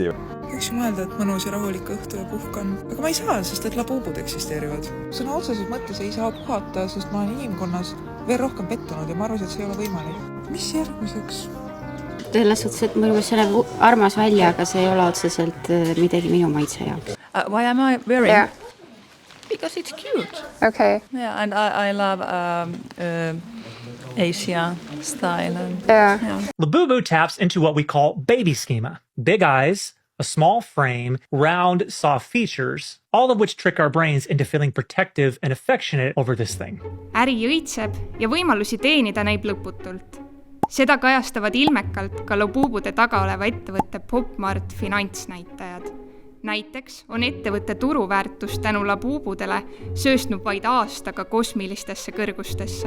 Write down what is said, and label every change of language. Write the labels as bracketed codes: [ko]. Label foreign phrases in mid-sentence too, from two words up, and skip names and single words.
[et] Võiks mõelda, et mõnus ja rahulik õhtu ja puhkan, aga ma ei saa, sest et Labubud eksisteerivad. Sõna otseses mõttes ei saa puhata, sest ma olen inimkonnas veel rohkem pettunud ja ma arvasin, et see ei ole võimalik. Mis järgmiseks? Selles suhtes, et mul see näeb armas välja, aga see ei ole otseselt midagi minu maitse jaoks. [en] Why am I wearing? Yeah. Because it's cute. Okay. Yeah, and I love Asia style. Yeah. Labubu taps into what we call baby schema. Big eyes, a small frame, round, soft features, all of which trick our brains into feeling protective and affectionate over this thing. [et] Äri õitseb ja võimalusi teenida näib lõputult. Seda kajastavad ilmekalt ka Labubude taga oleva ettevõtte PopMart finantsnäitajad. Näiteks on ettevõtte turuväärtus tänu Labubudele sööstnud vaid aastaga kosmilistesse kõrgustesse.